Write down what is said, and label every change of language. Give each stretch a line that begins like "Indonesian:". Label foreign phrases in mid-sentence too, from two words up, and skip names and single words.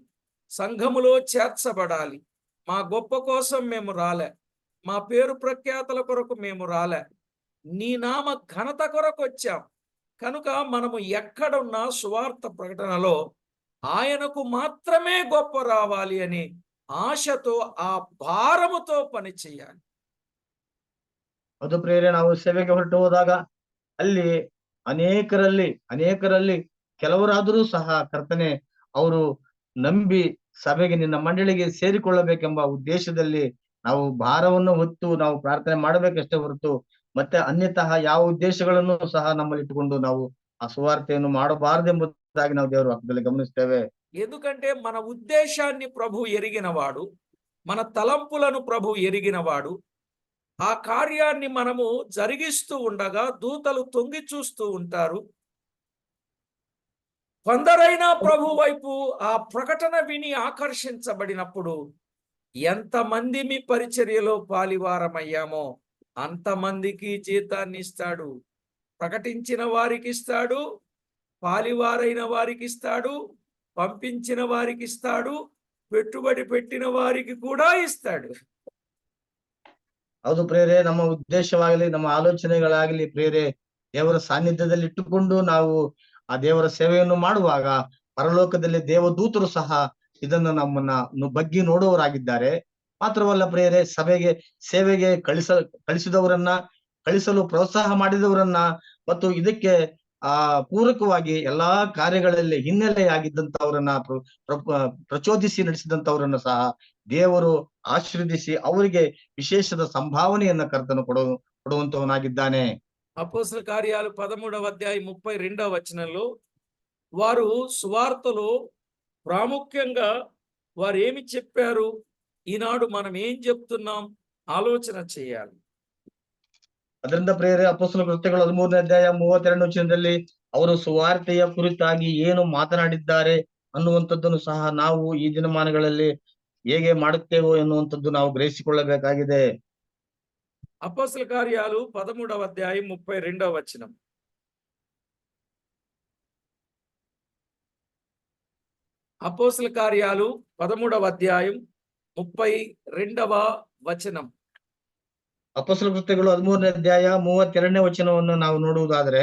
Telugu: సంఘములో చేర్చబడాలి, మా గొప్ప కోసం మేము రాలే, మా పేరు ప్రఖ్యాతల కొరకు మేము రాలే, నీ నామ ఘనత కొరకు వచ్చాం కనుక మనము ఎక్కడున్నా సువార్త ప్రకటనలో ఆయనకు మాత్రమే గొప్ప రావాలి అని ఆశతో, ఆ భారముతో పని చేయాలి.
Kannada: ಅದು ಪ್ರಿಯರೇ, ನಾವು ಸೇವೆಗೆ ಹೊರಟು ಹೋದಾಗ ಅಲ್ಲಿ ಅನೇಕರಲ್ಲಿ ಕೆಲವರಾದರೂ ಸಹ ಕರ್ತನೆ ಅವರು ನಂಬಿ ಸಭೆಗೆ, ನಿನ್ನ ಮಂಡಳಿಗೆ ಸೇರಿಕೊಳ್ಳಬೇಕೆಂಬ ಉದ್ದೇಶದಲ್ಲಿ ನಾವು ಭಾರವನ್ನು ಹೊತ್ತು ನಾವು ಪ್ರಾರ್ಥನೆ ಮಾಡಬೇಕಷ್ಟೇ ಹೊರತು ಮತ್ತೆ ಅನ್ಯತಃ ಯಾವ ಉದ್ದೇಶಗಳನ್ನು ಸಹ ನಮ್ಮಲ್ಲಿ ಇಟ್ಟುಕೊಂಡು ನಾವು ಆ ಸುವಾರ್ತೆಯನ್ನು ಮಾಡಬಾರದೆಂಬುದಾಗಿ ನಾವು ದೇವರ ವಾಕ್ಯದಲ್ಲಿ ಗಮನಿಸ್ತೇವೆ.
Telugu: ఎందుకంటే మన ఉద్దేశాన్ని ప్రభు ఎరిగినవాడు, మన తలంపులను ప్రభు ఎరిగినవాడు. ఆ కార్యాన్ని మనము జరిగిస్తూ ఉండగా దూతలు తొంగి చూస్తూ ఉంటారు. కొందరైనా ప్రభు వైపు ఆ ప్రకటన విని ఆకర్షించబడినప్పుడు ఎంతమంది మీ పరిచర్యలో పాలివారమయ్యామో అంతమందికి జీతాన్ని ఇస్తాడు. ప్రకటించిన వారికి ఇస్తాడు, పాలివారైన వారికి ఇస్తాడు, పంపించిన వారికి ఇస్తాడు, పెట్టుబడి పెట్టిన వారికి కూడా ఇస్తాడు.
Kannada: ಹೌದು ಪ್ರಿಯರೇ, ನಮ್ಮ ಉದ್ದೇಶವಾಗಲಿ ನಮ್ಮ ಆಲೋಚನೆಗಳಾಗಲಿ ಪ್ರಿಯರೇ ದೇವರ ಸಾನ್ನಿಧ್ಯದಲ್ಲಿ ಇಟ್ಟುಕೊಂಡು ನಾವು ಆ ದೇವರ ಸೇವೆಯನ್ನು ಮಾಡುವಾಗ ಪರಲೋಕದಲ್ಲಿ ದೇವದೂತರು ಸಹ ಇದನ್ನು ನಮ್ಮನ್ನ ಬಗ್ಗಿ ನೋಡುವವರಾಗಿದ್ದಾರೆ. ಮಾತ್ರವಲ್ಲ ಪ್ರಿಯರೇ, ಸೇವೆಗೆ ಕಳಿಸಿದವರನ್ನ, ಕಳಿಸಲು ಪ್ರೋತ್ಸಾಹ ಮಾಡಿದವರನ್ನ ಮತ್ತು ಇದಕ್ಕೆ ಪೂರಕವಾಗಿ ಎಲ್ಲಾ ಕಾರ್ಯಗಳಲ್ಲಿ ಹಿನ್ನೆಲೆಯಾಗಿದ್ದಂತವರನ್ನ ಪ್ರಚೋದಿಸಿ ನಡೆಸಿದಂತವರನ್ನ ಸಹ ದೇವರು ಆಶೀರ್ವದಿಸಿ ಅವರಿಗೆ ವಿಶೇಷದ ಸಂಭಾವನೆಯನ್ನ ಕರ್ತನು ಕೊಡುವಂತವನಾಗಿದ್ದಾನೆ.
Telugu: అపోస్తల కార్యాలు 13వ అధ్యాయం 32వ వచనంలో వారు సువార్తలో ప్రాముఖ్యంగా వారు ఏమి చెప్పారు, ఈనాడు మనం ఏం చెప్తున్నాం ఆలోచన చేయాలి.
Kannada: ಅದರಿಂದ ಪ್ರಿಯರೇ, ಅಪೊಸ್ತಲ ಕೃತ್ಯಗಳು 13ನೇ ಅಧ್ಯಾಯ 32ನೇ ವಚನದಲ್ಲಿ ಅವರು ಸುವಾರ್ತೆಯ ಕುರಿತಾಗಿ ಏನು ಮಾತನಾಡಿದ್ದಾರೆ ಅನ್ನುವಂಥದ್ದನ್ನು ಸಹ ನಾವು ಈ ದಿನಮಾನಗಳಲ್ಲಿ ಹೇಗೆ ಮಾಡುತ್ತೇವೋ ಎನ್ನುವಂಥದ್ದು ನಾವು ಗ್ರಹಿಸಿಕೊಳ್ಳಬೇಕಾಗಿದೆ.
Telugu: అపోస్తల కార్యాలు 13వ అధ్యాయం 32వ వచనం. అపోస్తల కార్యాలు 13వ అధ్యాయం 32వ వచనం.
Kannada: ಅಪೊಸ್ತಲ ಕೃತ್ಯಗಳು 13ನೇ ಅಧ್ಯಾಯ 32ನೇ ವಚನವನ್ನು ನಾವು ನೋಡುವುದಾದರೆ,